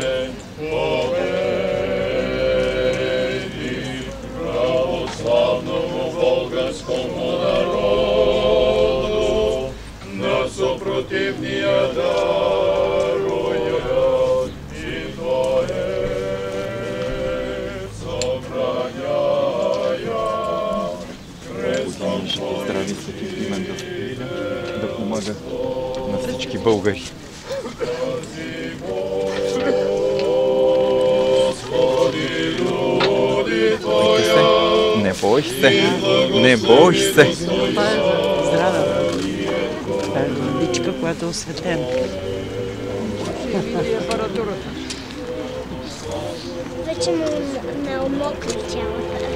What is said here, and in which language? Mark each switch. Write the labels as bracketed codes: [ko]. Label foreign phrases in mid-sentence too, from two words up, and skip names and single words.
[cu] победи православному българскому народу, на супротивния даруя и Твое събраняя. [bg] Здрави свети Климент да помага на всички българи. Не бой се, не бой се. Здрава. Водичка, която е осветена. Вече му наумокна цялата.